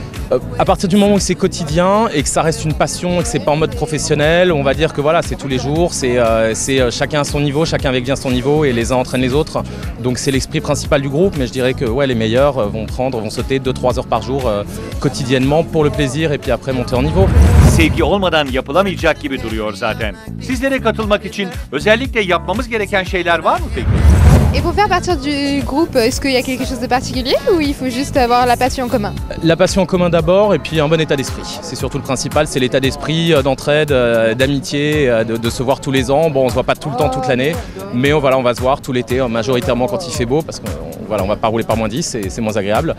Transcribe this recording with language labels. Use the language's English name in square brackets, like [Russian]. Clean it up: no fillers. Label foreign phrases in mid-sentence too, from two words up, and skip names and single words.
[French] À partir du moment où c'est quotidien et que ça reste une passion et que c'est pas en mode professionnel, on va dire que voilà, c'est tous les jours, c'est chacun à son niveau, chacun avec bien son niveau et les uns entraînent les autres. Donc c'est l'esprit principal du groupe, mais je dirais que ouais, les meilleurs vont sauter 2-3 heures par jour quotidiennement pour le plaisir et puis après monter en niveau. [Turkish] Sevgi olmadan yapılamayacak gibi duruyor zaten. Sizlere katılmak için özellikle yapmamız gereken şeyler var mı peki? [French] Et pour faire partir du groupe, est-ce qu'il y a quelque chose de particulier ou il faut juste avoir la passion en commun? La passion en commun d'abord et puis un bon état d'esprit. C'est surtout le principal, c'est l'état d'esprit, d'entraide, d'amitié, de se voir tous les ans. Bon, on se voit pas tout le temps, toute l'année, mais on va se voir tout l'été, majoritairement quand il fait beau, parce qu'on va pas rouler par -10, c'est moins agréable.